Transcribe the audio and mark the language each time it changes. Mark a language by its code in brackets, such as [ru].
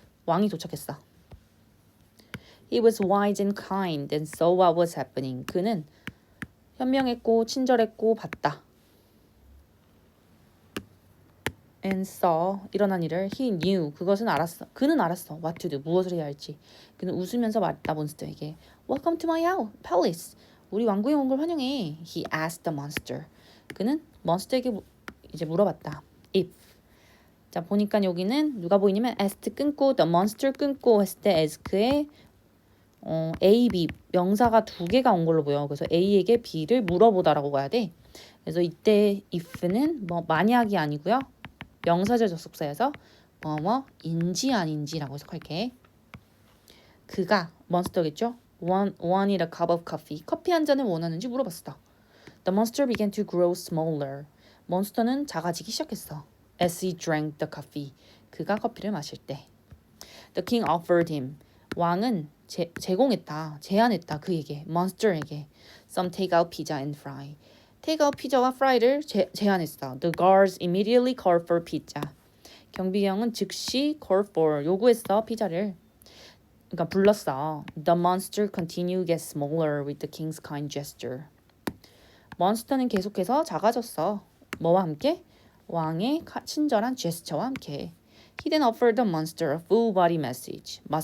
[ko] 왕이 도착했어. [en] He was wise and kind and saw what was happening. [ko] 그는 현명했고 친절했고 봤다. [en] And saw [ko] 일어난 일을 [en] he knew [ko] 그것은 알았어. 그는 알았어. [en] what to do [ko] 무엇을 해야 할지. 그는 웃으면서 말했다 몬스터에게. [en] Welcome to my palace. [ko] 우리 왕궁에 온 걸 환영해. [en] He asked the monster. [ko] 그는 몬스터에게 이제 물어봤다. [en] If. [ko] 자, 보니까 여기는 누가 보이냐면 asked 끊고 [en] the monster [ko] 끊고 했을 때 ask의 A, B 명사가 두 개가 온 걸로 보여. 그래서 A에게 B를 물어보다라고 봐야 돼. 그래서 이때 if는 뭐 만약이 아니고요. 명사절 접속사여서 뭐뭐인지 아닌지라고 해석할게. 그가 몬스터겠죠? [en] wanted a cup of coffee. [ko] 커피 한 잔을 원하는지 물어봤어. [en] The monster began to grow smaller. [ko] 몬스터는 작아지기 시작했어. [en] As he drank the coffee. [ko] 그가 커피를 마실 때. [en] The king offered him. [ko] 왕은 제공했다. 제안했다. 그에게. 몬스터에게. [en] Some takeout pizza and fry. [ko] 테이크아웃 피자와 프라이를 제안했어. [en] The guards immediately called for pizza. [ko] 경비병은 즉시 [en] called for [ko] 요구했어 피자를. 그러니까 불렀어. [en] The monster continued to get smaller with the king's kind gesture. [ko] 몬스터는 계속해서 작아졌어. 뭐와 함께? 왕의 친절한 제스처와 함께. [en] He then offered the monster a full body massage.